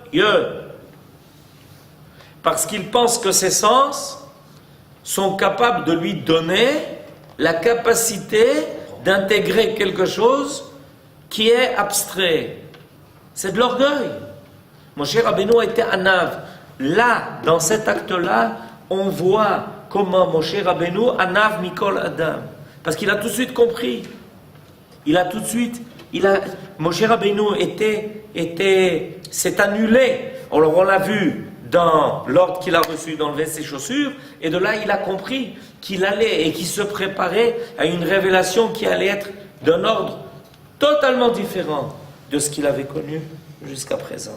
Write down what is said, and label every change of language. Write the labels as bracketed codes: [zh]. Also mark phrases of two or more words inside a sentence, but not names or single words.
[fr] Parce qu'il pense que ses sens sont capables de lui donner la capacité d'intégrer quelque chose qui est abstrait. C'est de l'orgueil. Moshe Rabbeinu a été anav. Là, dans cet acte-là, on voit comment Moshe Rabbeinu [he] ענו מכל אדם. [fr] Parce qu'il a tout de suite compris. Moshe Rabbeinu s'est annulé. Alors on l'a vu dans l'ordre qu'il a reçu d'enlever ses chaussures, et de là il a compris qu'il allait et qu'il se préparait à une révélation qui allait être d'un ordre totalement différent de ce qu'il avait connu jusqu'à présent.